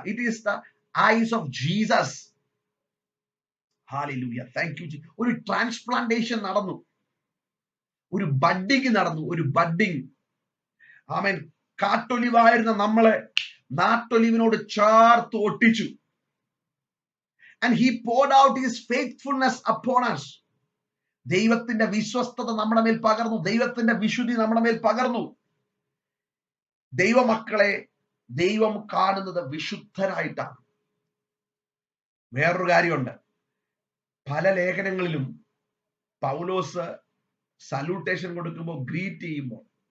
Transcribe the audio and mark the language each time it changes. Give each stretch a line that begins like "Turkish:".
English: It is the eyes of Jesus. Hallelujah, thank you.
Malayalam: ഒരു transplantation നടന്നു, ഒരു budding നടന്നു, ഒരു ബഡ്ഡിങ്. ആമേൻ. കാട്ടൊലിവായിരുന്ന നമ്മളെ നാട്ടൊലിവിനോട് ചേർത്ത് ഒട്ടിച്ചു.
English: And he poured out his faithfulness upon us.
Malayalam: ദൈവത്തിന്റെ വിശ്വസ്തത നമ്മുടെ മേൽ പകർന്നു, ദൈവത്തിന്റെ വിശുദ്ധി നമ്മുടെ മേൽ പകർന്നു. ദൈവമക്കളെ ദൈവം കാണുന്നത് വിശുദ്ധരായിട്ടാണ്. വേറൊരു കാര്യമുണ്ട്, പല ലേഖനങ്ങളിലും പൗലോസ് സല്യൂട്ടേഷൻ കൊടുക്കുമ്പോൾ, ഗ്രീറ്റ് ചെയ്യുമ്പോൾ,